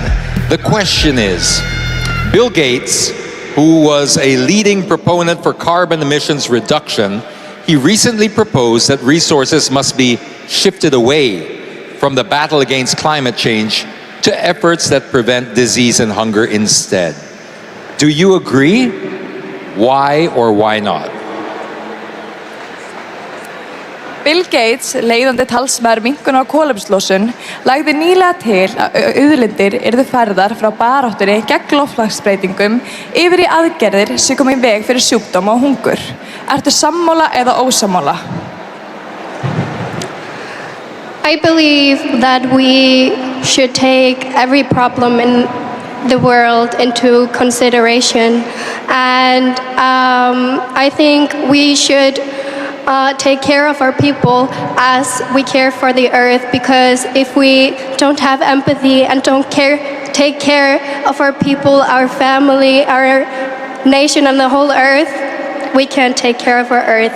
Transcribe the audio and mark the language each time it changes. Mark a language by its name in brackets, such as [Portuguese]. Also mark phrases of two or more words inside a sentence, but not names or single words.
[English] The question is, Bill Gates, who was a leading proponent for carbon emissions reduction, he recently proposed that resources must be shifted away from the battle against climate change to efforts that prevent disease and hunger instead. Do you agree? Why or why not? [Icelandic] Bill Gates, leiðandi talsmaður minnkunar á kolefnislosun, lagði nýlega til að auðlindir yrðu færðar frá baráttunni gegn loftslagsbreytingum yfir í aðgerðir sem koma í veg fyrir sjúkdóma og hungur. Ertu sammála eða ósammála? [English] I believe that we should take every problem in the world into consideration, and I think we should take care of our people as we care for the earth, because if we don't have empathy and don't take care of our people, our family, our nation and the whole earth, we can take care of our earth.